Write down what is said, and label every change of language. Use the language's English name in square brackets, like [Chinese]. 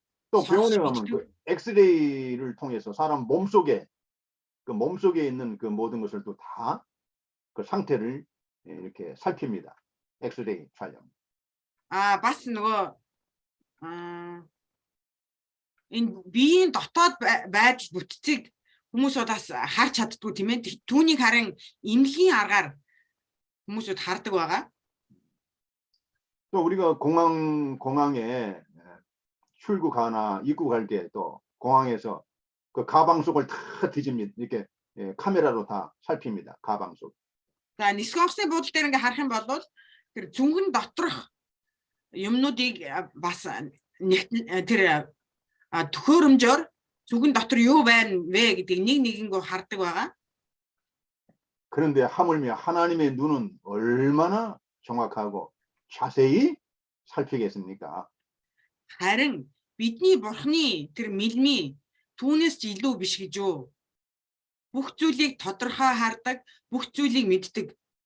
[Korean] 또 병원에 가면 그 엑스레이를 통해서 사람 몸속에 그 몸속에 있는 그 모든 것을 또 다 그 상태를 이렇게 살핍니다. 엑스레이 촬영. [Mongolian] бас нөгөө энэ биеийн дотоод байдал бүтцийг хүмүүсүүд бас харж чаддгүй тийм ээ. Түүнийг харин эмнэлгийн аргаар хүмүүсүүд хардаг байгаа. [Korean] 또 우리가 공항에 출국하나 입국할 때 또 공항에서 그 가방 속을 다 뒤집니다. 이렇게 카메라로 다 살핍니다. 가방 속. [Mongolian] За нисэх онгоцны буудлын дээр ингээ харах юм бол тэр зүнгэн доторх юмнуудыг бас тэр төхөөрөмжөөр зүгэн дотор юу байна вэ гэдгийг нэг нэгэнгөө хардаг байгаа. [Korean] 그런데 하물며 하나님의 눈은 얼마나 정확하고 자세히 살피겠습니까? [Mongolian] Харин бидний Бурханы тэр мэлмий түүнээс ч илүү биш гэж юу? Бүх зүйлийг тодорхой хардаг, бүх зүйлийг мэддэг.